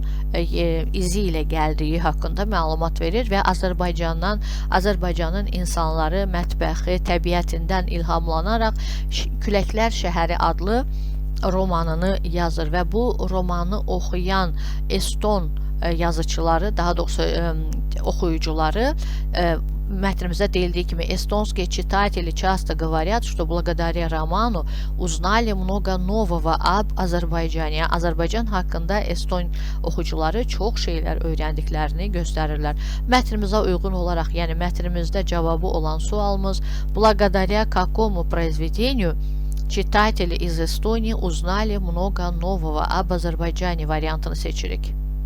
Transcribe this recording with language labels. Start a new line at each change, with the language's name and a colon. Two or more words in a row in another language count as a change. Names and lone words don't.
Azerbaijani: izi ilə gəldiyi haqqında məlumat verir və Azərbaycanın insanları, mətbəxi, təbiətindən ilhamlanaraq Küləklər Şəhəri adlı romanını yazır və bu romanı oxuyan Eston yazıçıları, daha doğrusu oxuyucuları, мэтримизде deyildiği kimi
Russian: эстонские читатели часто говорят, что благодаря роману узнали много нового об Azərbaycane.
Azerbaijani: Azərbaycan haqqında Eston oxucuları çox şeylər öyrəndiklərini göstərirlər. Mətrimizə uyğun olaraq, yəni mətrimizdə cavabı olan sualımız
Russian: благодаря какому произведению читатели из Эстонии узнали много нового об Azərbaycane
Azerbaijani: variantını seçirik.